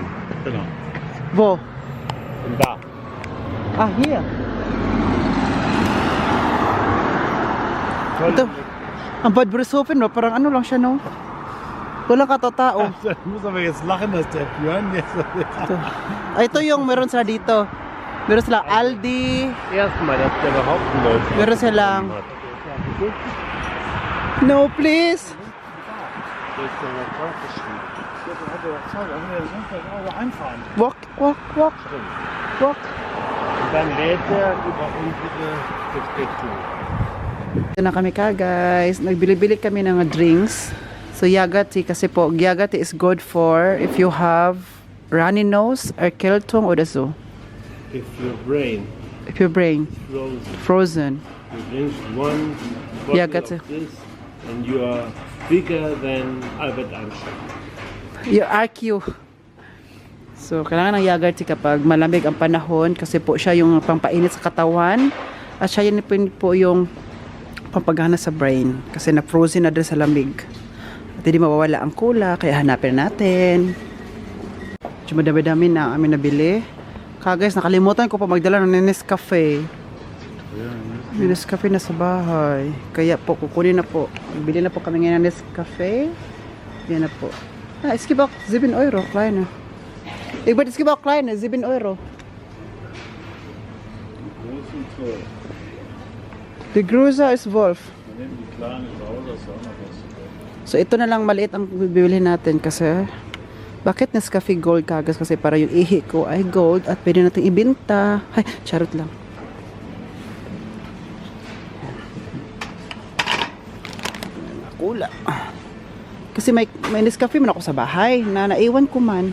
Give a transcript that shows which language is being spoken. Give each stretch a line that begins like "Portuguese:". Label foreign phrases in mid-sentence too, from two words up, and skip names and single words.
German: Genau. Wo? Von da. Ah, hier.
Filipino: Ito. Ang Bad Brishofen, no? Parang ano lang siya, no? Walang katotao.
German: Ich muss aber jetzt lachen, dass der Björn jetzt.
Filipino: Ito. Ah, ito yung meron sila dito. Meron silang Aldi.
German: Erstmal, dass der überhaupt einen Läufer
Filipino: Meron silang...
German: hat.
English: No, please.
German: Der ist ja noch krank geschrieben. Einfahren.
English: Walk, walk, walk, walk.
German: Und dann lädt er über unsere Verpflichtung.
Filipino: Ito na kami ka, guys. Nagbili-bili kami ng drinks.
English: So, Yagati,
Filipino: kasi po,
English: Yagati is good for if you have runny nose or keltong o daso. If your brain If your brain frozen, frozen. you drink one bottle Yeah, got of this and you are bigger than Albert Einstein. Your RQ. So,
Filipino: kailangan ng Yagati kapag malamig ang panahon kasi po siya yung pampainit sa katawan at siya yun po yung pampagana sa brain kasi na-frozen na dun sa lamig. At hindi mawawala ang kula kaya hanapin natin. Madami-dami na amin nabili. Guys, nakalimutan ko pa magdala ng Nescafe. Nescafe na sa bahay. Kaya po, kukunin na po. Bili na po kami ngayon ng Nescafe. Yan na po.
German: Ah, es gibt auch 7 Euro, kleine. Es gibt auch kleine, 7 Euro. Die große ist Wolf.
Filipino: So, ito na lang maliit ang bibili natin kasi bakit Nescafe Gold kagas? Kasi para yung ihi ko ay gold at pwede natin ibenta. Ay, charot lang. Kula. Kasi may Nescafe man ako sa bahay na naiwan ko man.